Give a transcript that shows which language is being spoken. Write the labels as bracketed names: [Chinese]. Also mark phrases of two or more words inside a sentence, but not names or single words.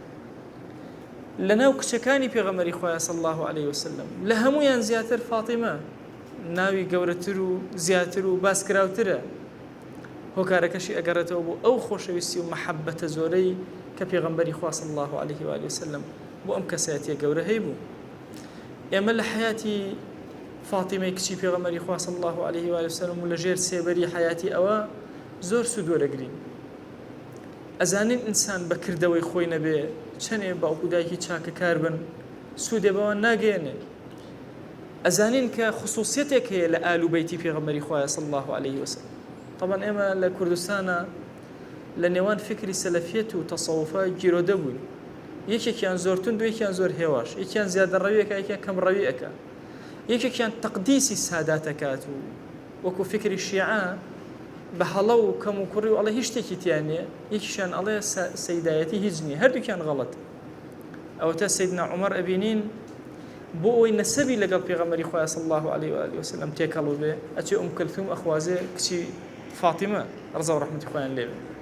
[Central Kurdish] لە ناو کچەکانی پێغەمبەری خوا [Arabic] صلی الله عليه وسلم [Central Kurdish] لە هەمویان زیاتر فاتیمە ناوی گەورەتر و زیاتر و باسکراوترە هۆکارەکەشی ئەگەڕێتەوە بۆ ئەو خۆشەویستی و مەحەبەتە زۆرەی کە پێغەمبەری خوا [Arabic] صلی الله عليه و آله وسلم [Central Kurdish] بۆ ئەم کەسایەتیە گەورە هەی بوو ئێمە لە حیاتی فاتیمەی کچی پێغەمبەری خوا [Arabic] صلی الله عليه و آله وسلم [Central Kurdish] و لەژێر سێبەری حیاتی ئەوە زۆر سوود وەرەگرین ئەزانین ئینسان بە کردەوەی خۆی نەبێ چەندێ باوکو دایکی چاکەکار بن سوودێ بەوە ناگەێنێ ئەزانین کە خصوصیتێک هەیە لە ئال و بەیتی پێغەمبەری خوا [Arabic] صلی الله عليه [Central Kurdish] وسلم طبعا ئێمە لە کوردستانە لە نێوان فکری سەلەفیەت و تەسەووفە گیرۆدە بووین یەکێکیان زۆر تند و یەکیان زۆر هێواش یەکیان زیادە ڕەویەکە یەکیان کەم ڕەوی ئەکە یەکێکیان تەقدیسی ساداتەکات و وەکو فکری شیعە بە هەڵە و کەم و کوڕی و ئەڵێ هیچ شتێکی تیانێ یەکیشان ئەڵێ سەیدایەتی هیچ نییە هەردووکیان غەڵەت ئەوەتە سەیدنا عومەر ئەبینین بۆ ئەوەی نەسەبی لەگەڵ پێغەمبەری خوا [Arabic] صلی الله عليه و آله وسلم [Central Kurdish] تێکەڵو بێ ئەچێ کەلثوم ئەخوازێ کچی فاتیمە ڕزا و ڕەحمەتی خۆیان لێ بێ